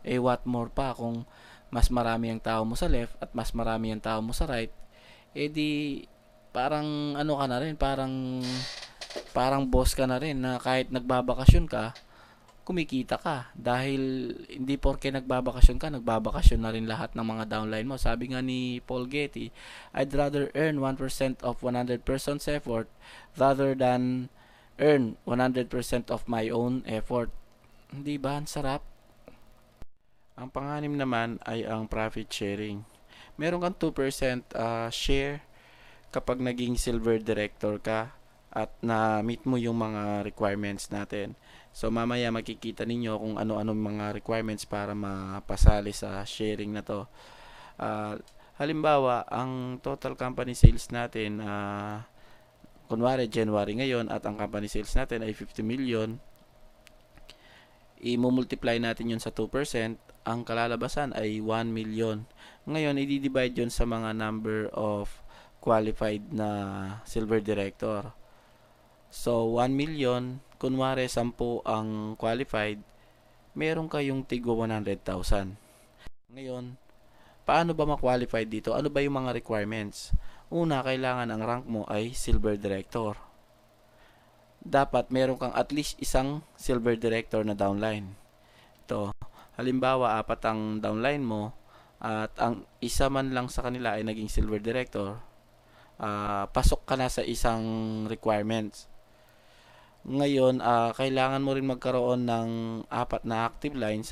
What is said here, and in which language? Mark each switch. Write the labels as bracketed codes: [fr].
[en] What more [tl] pa kung mas marami ang tao mo sa left at mas marami ang tao mo sa right, di parang ano ka na rin, parang boss ka na rin na kahit nagbabakasyon ka, kumikita ka. Dahil hindi porke nagbabakasyon ka, nagbabakasyon na rin lahat ng mga downline mo. Sabi nga ni [en] Paul Getty, I'd rather earn 1% of 100 person's effort rather than earn 100% of my own effort. [tl] Hindi ba? Ang sarap. Ang panganim naman ay ang profit sharing. Meron kang 2% share kapag naging silver director ka at na-meet mo yung mga requirements natin. So mamaya makikita ninyo kung ano-ano mga requirements para mapasali sa sharing na to. Halimbawa, ang total company sales natin, kunwari January ngayon at ang company sales natin ay 50 million, i-multiply natin yun sa 2%, ang kalalabasan ay 1 million. Ngayon, i-divide yun sa mga number of qualified na silver director. So, 1 million, kunwari 10 ang qualified, meron kayong tigwa 100,000. Ngayon, paano ba ma-qualify dito? Ano ba yung mga requirements? Una, kailangan ang rank mo ay silver director. Dapat meron kang at least isang silver director na downline. Ito, halimbawa, 4 ang downline mo at ang isa man lang sa kanila ay naging silver director, pasok ka na sa isang requirements. Ngayon, kailangan mo rin magkaroon ng 4 na active lines.